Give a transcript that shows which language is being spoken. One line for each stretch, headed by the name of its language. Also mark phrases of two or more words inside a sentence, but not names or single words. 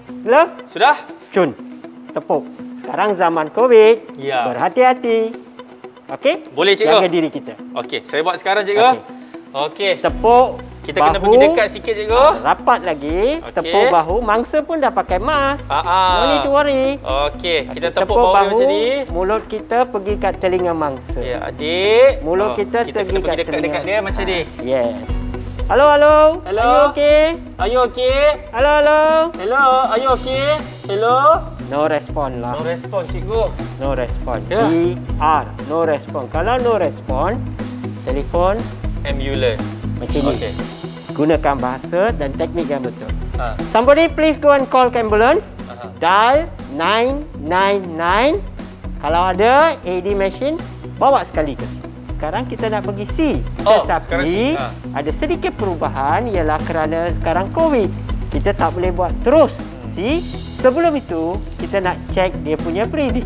Malay: Dah pakai glove? Sudah? Cun. Tepuk. sekarang zaman COVID, Ya. berhati-hati. Okey? Boleh, cikgu? Jaga diri kita. Okey, saya buat sekarang, cikgu. Okey. Tepuk Kita kena bahu, pergi dekat sikit, cikgu. rapat lagi. Okey. Tepuk bahu. Mangsa pun dah pakai mask.
English: No need to worry.
Malay: Okey, kita tepuk bahu dia macam ni. Mulut kita pergi kat telinga mangsa. Ya, adik. Mulut kita kita pergi kena pergi kat dekat dia macam ni.
English: Yes. Hello, hello. Hello. Are you okay? Are you okay? Hello, hello. Hello, are you okay? Hello? No respon
Malay: lah.
English: No respon,
Malay: cikgu.
English: No respon.
Malay: Ya.
English: ER. No respon.
Malay: Kalau
English: no respon,
Malay: telefon Ambulance. macam ni. Okey. Gunakan bahasa dan teknik yang betul. Ha.
English: Somebody please go and call ambulance.
Malay: Aha.
English: Dial 999.
Malay: Kalau ada
English: AED machine,
Malay: bawa sekali ke sini. Sekarang kita nak pergi C. Oh, sekarang C. Tetapi ada sedikit perubahan ialah kerana sekarang COVID. Kita tak boleh buat terus C. Sebelum itu, kita nak cek dia punya breathing.